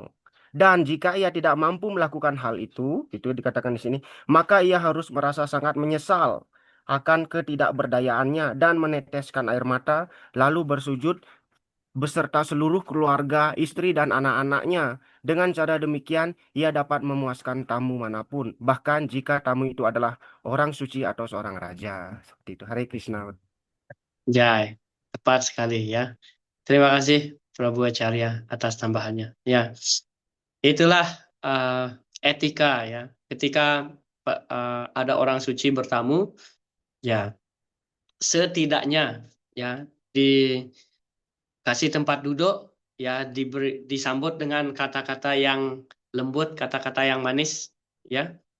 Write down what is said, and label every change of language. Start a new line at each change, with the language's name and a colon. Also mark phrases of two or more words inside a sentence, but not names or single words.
Indonesian: Dan jika ia tidak mampu melakukan hal itu dikatakan di sini, maka ia harus merasa sangat menyesal akan ketidakberdayaannya dan meneteskan air mata, lalu bersujud beserta seluruh keluarga, istri, dan anak-anaknya. Dengan cara demikian, ia dapat memuaskan tamu manapun, bahkan jika tamu itu adalah orang suci atau seorang raja. Seperti itu.
Sanskrit: हरे कृष्ण.
Indonesian: Jai, tepat sekali ya. Terima kasih Prabu Acarya atas tambahannya. Ya, itulah etika ya. Ketika ada orang suci bertamu, ya setidaknya ya dikasih tempat duduk, ya disambut dengan kata-kata yang lembut, kata-kata yang manis, ya.